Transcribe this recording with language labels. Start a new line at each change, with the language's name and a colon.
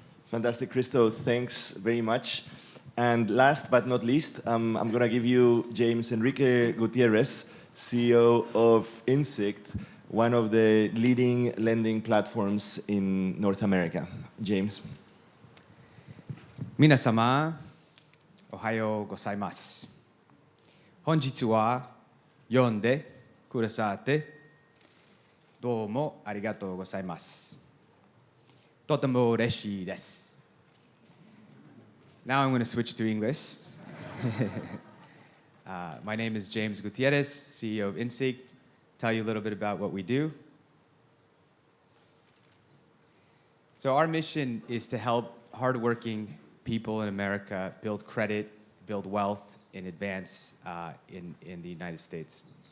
English: Fantastic, Christo. Thanks very much. And last but not least, I'm going to give you James Enrique Gutierrez, CEO of Insect, one of the leading lending platforms in North America. James.
Japanese: 皆様、おはようございます。本日は読んでくださってどうもありがとうございます。とても嬉しいです。
English: Now I'm going to switch to English. My name is James Gutierrez, CEO of Insect. Tell you a little bit about what we do. So our mission is to help hardworking people in America build credit, build wealth in advance in the United States.